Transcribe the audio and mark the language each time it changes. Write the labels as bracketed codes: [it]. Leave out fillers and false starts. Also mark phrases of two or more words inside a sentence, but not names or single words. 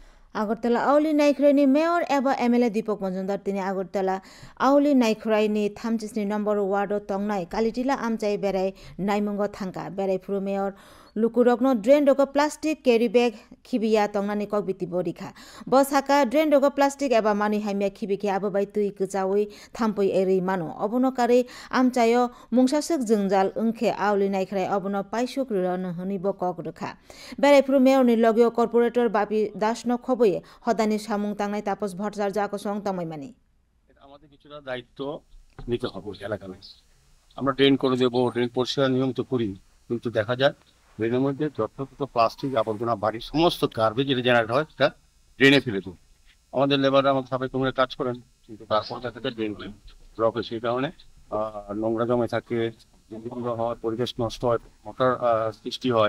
[trp] আগরতলা আউলি नाइख्राइनि मेयर एबा एमएलए दीपक मजुमदार तिनी আগরতলা आउली नाइख्राइनि 33 नम्बर वार्ड तंगनाय कालिटिला आमचाय बेराय नाइमुंग थांका बेराय फुरु मेयर लुकुरकनो ड्रेन रग [en] plastic carry bag [trp] खिबिया तंगनानि कक बिति बोरिखा बसाका ड्रेन रग प्लास्टिक एबा मानि हाइमिया खिबिखे आबोबाय तुइ गचावै थाम्पै एरै मानो अबनो कारै आमचायो मुंसासक जोंजाल ओंखे आउली नाइख्राइ अबनो पाइसुक रन हनिबो कक रखा बेराय फुरु मेयरनि लगयो कर्पोरेटर बापि दासनो खबयै हदानि सामुं तांनाय तापस भट्टाचार्য सं तामाइमानि [bn] আমাদের কিছুটা দায়িত্ব নিতে হবে এলাকায়। আমরা ড্রেন করে দেবো, ড্রেন পরিষ্কার নিয়মিত করি, কিন্তু দেখা যায় ড্রেনের মধ্যে যথাযথ প্লাস্টিক আবর্জনা বাড়ির সমস্ত গার্বেজ যেটা জেনারেট হয় সেটা ড্রেনে ফেলে দেবো। আমাদের লেবাররা আমাদের সাফাই কর্মীরা কাজ করেন, কিন্তু তারপর দেখা যায় [en] drain block [bn] হয়, সেই কারণে নোংরা জমে থাকে, বিভিন্ন হয়, পরিবেশ নষ্ট হয়, মশার সৃষ্টি হয়।